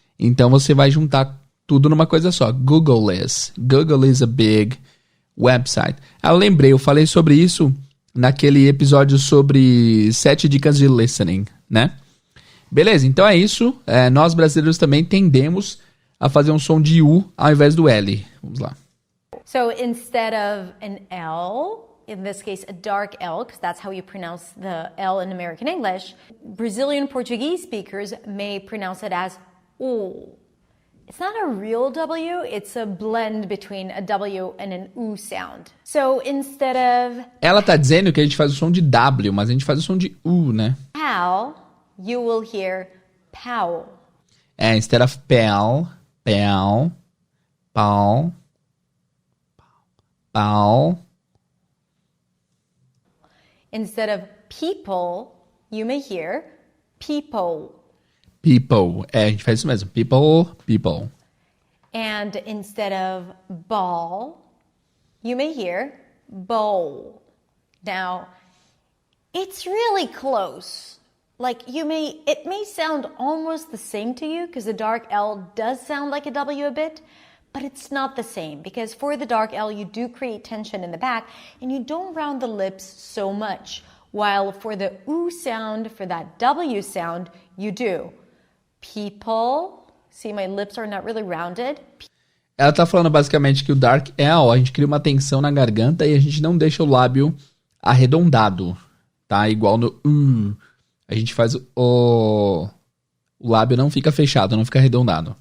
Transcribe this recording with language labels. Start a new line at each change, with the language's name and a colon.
Portuguese: Então você vai juntar tudo numa coisa só.
English: Google is a big website.
Portuguese: Eu lembrei, eu falei sobre isso naquele episódio sobre 7 dicas de listening, né? Beleza, então é isso. Nós brasileiros também tendemos a fazer um som de U ao invés do L. Vamos lá.
English: So instead of an L, in this case a dark L, because that's how you pronounce the L in American English, Brazilian Portuguese speakers may pronounce it as O. It's not a real W, it's a blend between a W and an U sound. So instead of
Portuguese: Ela tá dizendo que a gente faz o som de W, mas a gente faz o som de U, né?
English: pow, you will hear pow. Instead of pel, pel, pau, pau. Instead of people, you may hear people.
Portuguese: People. A gente faz isso mesmo. People, people.
English: And instead of ball, you may hear bowl. Now, it's really close. Like it may sound almost the same to you because the dark L does sound like a W a bit, but it's not the same because for the dark L, you do create tension in the back and you don't round the lips so much. While for the U sound, for that W sound, you do. People, see my lips are not really rounded.
Portuguese: Ela tá falando basicamente que o dark L, a gente cria uma tensão na garganta e a gente não deixa o lábio arredondado, tá? Igual no a gente faz o lábio não fica fechado, não fica arredondado.